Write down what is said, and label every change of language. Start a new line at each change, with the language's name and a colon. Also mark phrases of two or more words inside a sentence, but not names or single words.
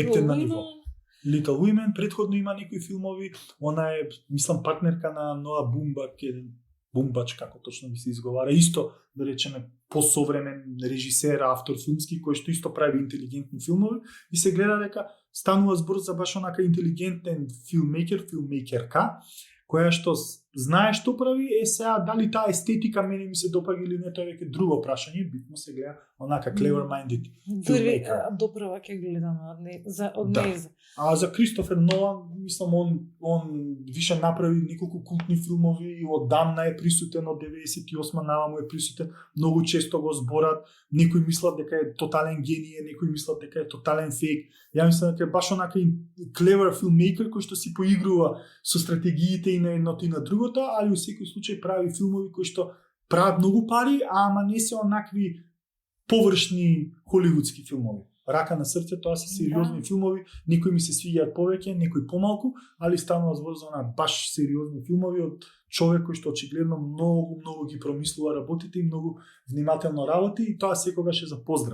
Macedonian: Little Women, предходно има некои филмови, она е, мислам, партнерка на Ноа Бумбак, еден Бумбач, како точно би се изговара, исто, да речеме, посовремен режисер, автор филмски, кој што исто прави интелигентни филмови, и се гледа дека станува збор за баш онака интелигентен филммейкерка, која што знае што прави, сега дали таа естетика мене ми се допаѓа или не, тоа е веќе друго прашање, битно се гледа онака clever-minded filmmaker. Допрва ќе гледам од нејзе. А за Кристофер Нолан, мислам, он више направи неколку култни филмови, и одамна е присутен, од 98 наваму е присутен, многу често го зборат, некои мислат дека е тотален генije, некои мислат дека е тотален фейк. Ја мислам дека е баш онака
English: clever filmmaker
Macedonian: кој што си поигрува со стратегиите и на едното и на другото, али во секој случај прави филмови кои што прават многу пари, ама не се онакви површни холивудски филмови. Рака на срце, тоа се сериозни филмови, некои ми се свиѓаат повеќе, некои помалку, али станува збор за баш сериозни филмови од човек кој што очигледно многу ги промислува работите и многу внимателно работи, и тоа секогаш е за поздрав.